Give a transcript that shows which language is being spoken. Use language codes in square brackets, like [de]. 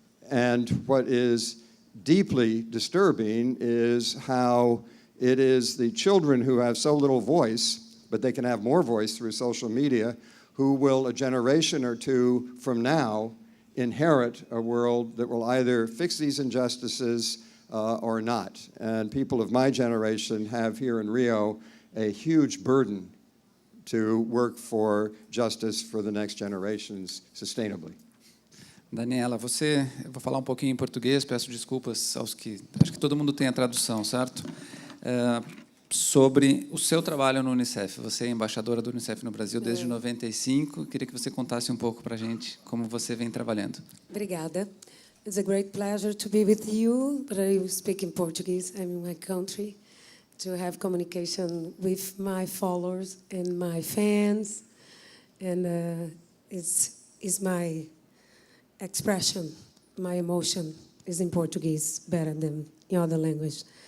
[en] And what is deeply disturbing is how it is the children who have so little voice, but they can have more voice through social media, who will, a generation or two from now, inherit a world that will either fix these injustices or not. And people of my generation have here in Rio a huge burden to work for justice for the next generations sustainably. [pt] Daniela, eu vou falar um pouquinho em português, peço desculpas aos que... Acho que todo mundo tem a tradução, certo? Sobre o seu trabalho no Unicef. Você é embaixadora do Unicef no Brasil desde 95. Queria que você contasse um pouco para a gente como você vem trabalhando. Obrigada. [en] It's a great pleasure to be with you, but I speak in Portuguese. I'm in my country, to have communication with my followers and my fans, and it's my expression, my emotion is in Portuguese better than in other language.